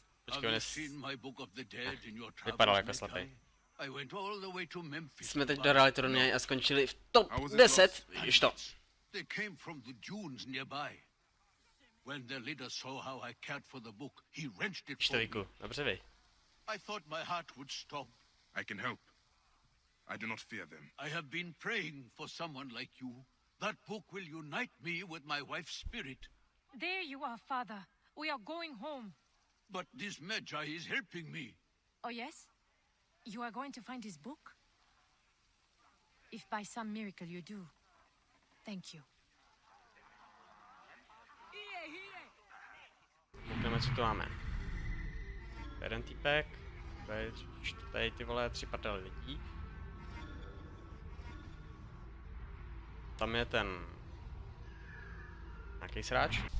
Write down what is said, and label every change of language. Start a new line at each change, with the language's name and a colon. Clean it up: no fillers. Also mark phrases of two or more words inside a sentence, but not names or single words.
Czech: Počkej, vypadal jako slepej. Jsme teď dohrali turnej a skončili v top 10. Vidíš to. Čtyřiku, dobře vy.
English: I thought my heart would stop. I can help. I do not fear them. I have been praying for someone like you. That book will unite me with my wife's spirit. There you are, Father. We are going home. But this Magi is helping me. Oh, yes? You are going to find his book? If by some miracle you do, thank you.
Czech: Koukneme, co tu máme. Jeden týpek, tady ty vole 3 prdele lidí. Tam je ten nějaký sráč.